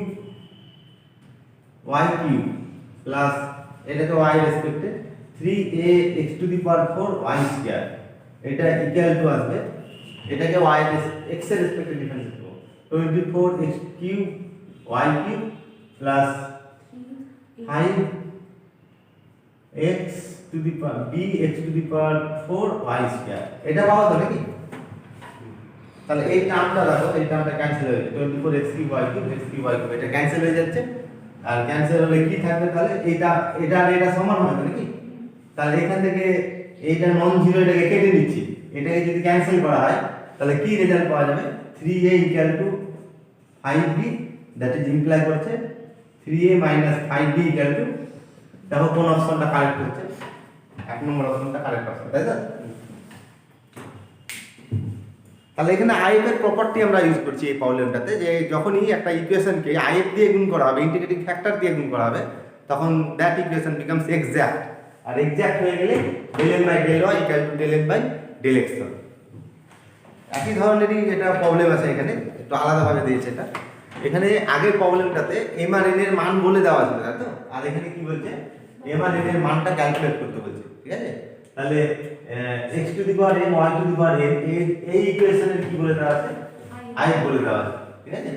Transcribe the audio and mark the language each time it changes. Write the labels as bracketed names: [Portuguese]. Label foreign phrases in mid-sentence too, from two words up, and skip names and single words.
[Bangla] y³ প্লাস এটাকে y রেসপেক্টে [English] 3ax to the power 4 y square, [Bangla] এটা [English] equal to [Bangla] আসবে, এটাকে y x এর রেসপেক্টে ডিফারেন্সিয়েট করব, 24x³ y³ প্লাস [English] 5x to the power bx to the power 4 y square, [Bangla] এটা পাওয়া তো নাকি। তাহলে এই টার্মটা দেখো, এই টার্মটা ক্যান্সেল হয়ে যাবে, 24x³ y³ x³ y³ এটা ক্যান্সেল হয়ে যাচ্ছে, আর ক্যান্সেল হলে কি থাকবে, তাহলে এটা এটা আর এটা সমান হবে নাকি। তাহলে এখান থেকে এইটা [English] non zero, [Bangla] এটাকে কেটে দিচ্ছি, এটাকে যদি ক্যান্সেল করা হয় তাহলে কি রেজাল্ট পাওয়া যাবে, [English] 3a equal to 5b, that is imply [Bangla] করছে [English] 3a minus 5b equal to [Bangla] দেখো কোন অপশনটা কারেক্ট হচ্ছে, 1 নম্বর অপশনটা [English] correct option, [Bangla] তাই তো? তাহলে এখানে আইএফ এর প্রপার্টি আমরা ইউজ করছি এই প্রবলেমটাতে, যে যখনই একটা ইকুয়েশনকে আইএফ দিয়ে গুণ করা হবে, [English] integrating factor [Bangla] দিয়ে গুণ করা হবে, তখন [English] that equation becomes exact. [Bangla] আর এক্সাক্ট হয়ে গেলে [English] del n by del y equal to del n by del x [Bangla] হবে। একই ধরনেরই এটা প্রবলেম আছে, এখানে একটু আলাদাভাবে দিয়েছে এটা। এখানে আগের প্রবলেমটাতে m আর n এর মান বলে দেওয়া ছিল, তাই তো? আর এখানে কি বলছে, m আর n এর মানটা ক্যালকুলেট করতে বলছে, ঠিক আছে? তাহলে [English] x to the power m y to the power n [Bangla] এই ইকুয়েশনের কি বলে দেওয়া আছে, i বলে দেওয়া আছে, ঠিক আছে?